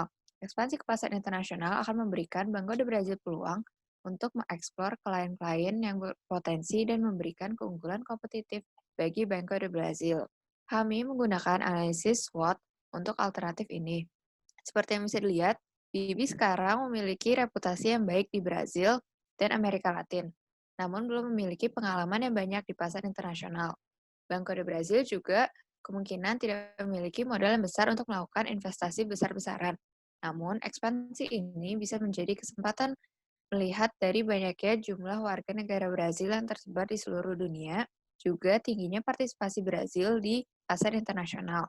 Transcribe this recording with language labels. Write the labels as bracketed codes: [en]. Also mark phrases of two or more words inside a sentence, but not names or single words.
[id] Ekspansi ke pasar internasional akan memberikan Banco de Brazil peluang untuk mengeksplor klien-klien yang berpotensi dan memberikan keunggulan kompetitif bagi Banco de Brazil. Kami menggunakan analisis SWOT untuk alternatif ini. Seperti yang bisa dilihat, BB sekarang memiliki reputasi yang baik di Brazil dan Amerika Latin, namun belum memiliki pengalaman yang banyak di pasar internasional. Banco de Brazil juga kemungkinan tidak memiliki modal yang besar untuk melakukan investasi besar-besaran. Namun, ekspansi ini bisa menjadi kesempatan melihat dari banyaknya jumlah warga negara Brazil yang tersebar di seluruh dunia, juga tingginya partisipasi Brazil di pasar internasional.